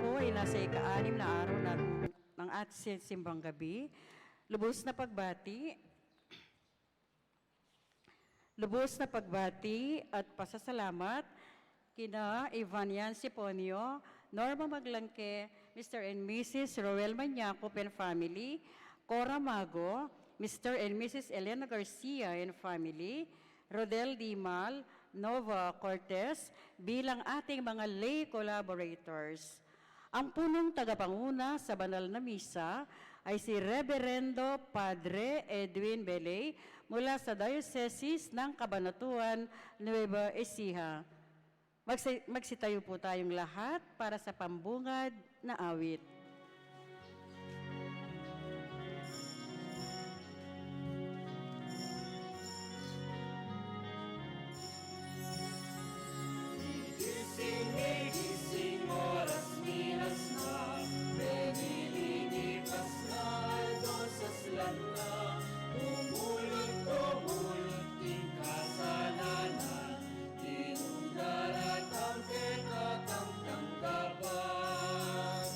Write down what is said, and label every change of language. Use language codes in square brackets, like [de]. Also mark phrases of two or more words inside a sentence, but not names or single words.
[tl] Dahil nasa ika-6 na araw ng ating simbang gabi, lubos na pagbati at pasasalamat kina Ivanian Siponio, Norma Maglangke, Mr. [en] and Mrs. Roel Maniaco and family, Cora Mago, Mr. and Mrs. Elena Garcia and family, [tl] Rodel Dimal, Nova Cortez bilang ating mga [en] lay collaborators. [tl] Ang punong tagapanguna sa banal na misa ay si Reverendo Padre Edwin Belay mula sa Diocese ng Cabanatuan, Nueva Ecija. Magsitayo po tayong lahat para sa pambungad na awit. [pam] Gising, oras minas na, nililipas na, dosas lang na, umulot king kasalanan, inundaratang kekatang tanggapan.